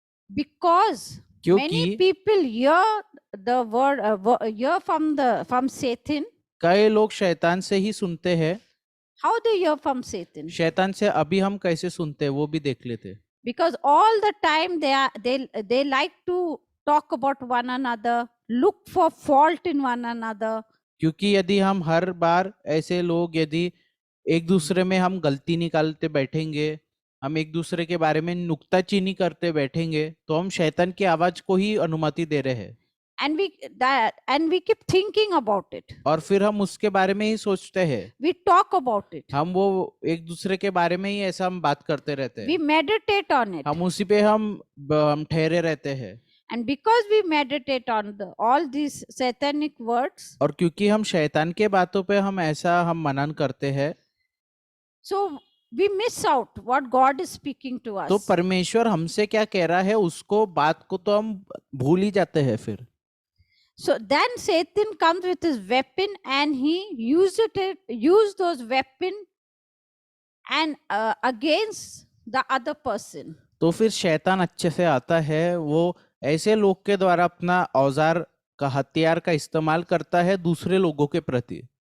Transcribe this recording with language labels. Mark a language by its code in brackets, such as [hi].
[en] Because many people hear the word, hear from Satan. [hi] कई लोग शैतान से ही सुनते हैं। [en] How they hear from Satan? [hi] शैतान से अभी हम कैसे सुनते हैं वो भी देख लेते। [en] Because all the time they like to talk about one another, look for fault in one another, [hi] क्योंकि यदि हम हर बार ऐसे लोग यदि एक दूसरे में हम गलती निकालते बैठेंगे, हम एक दूसरे के बारे में नुक्ताचीनी करते बैठेंगे, तो हम शैतान की आवाज को ही अनुमति दे रहे हैं [en] and we keep thinking about it. [hi] और फिर हम उसके बारे में ही सोचते हैं, [en] We talk about it. [hi] हम वो एक दूसरे के बारे में ही ऐसा हम बात करते रहते [en] We [hi] हैं, [en] meditate on it. [hi] हम उसी पे हम ठहरे रहते हैं। [en] And because we meditate on all these satanic words, [hi] और क्योंकि हम शैतान के बातों पे हम ऐसा हम मनन करते हैं, [en] so we miss out what God is speaking to us. [hi] तो परमेश्वर हमसे क्या कह रहा है उसको बात को तो हम भूल ही जाते हैं फिर। [en] So then Satan comes with his weapon and he used those weapon and against the other person. [hi] तो फिर शैतान अच्छे से आता है, वो ऐसे लोग के द्वारा अपना औजार का हथियार का इस्तेमाल करता है दूसरे लोगों के प्रति।